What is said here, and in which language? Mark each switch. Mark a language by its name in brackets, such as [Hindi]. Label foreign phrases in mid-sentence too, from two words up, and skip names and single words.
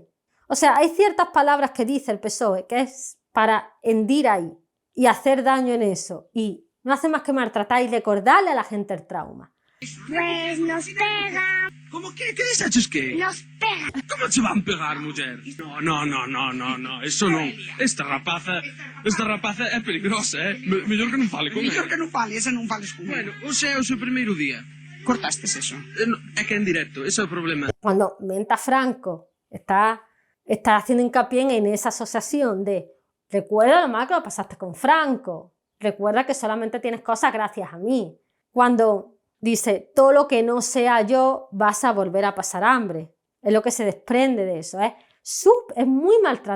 [Spanish] O sea, hay ciertas palabras que dice el PSOE que es para hendir ahí y hacer daño en eso y no hace más que maltratar y recordarle a la gente el trauma. Pues nos pega. ¿Cómo que? ¿Qué dices que? Nos pegan. ¿Cómo se van a pegar, mujer? No, eso no. [Galician] Esta rapaza é peligrosa, Mellor que non fale con Mellor ela. que non fales, e non fales con Bueno, ela. hoxe é o seu primeiro día. Cortastes eso. É que é en directo, ese é o problema. [Spanish] Cuando menta Franco está haciendo hincapié en esa asociación de recuerda lo mal que lo pasaste con Franco, recuerda que solamente tienes cosas gracias a mí. Cuando dice todo lo que no sea yo vas a volver a pasar hambre, es lo que se desprende de eso, es muy maltratador, muy maltratador.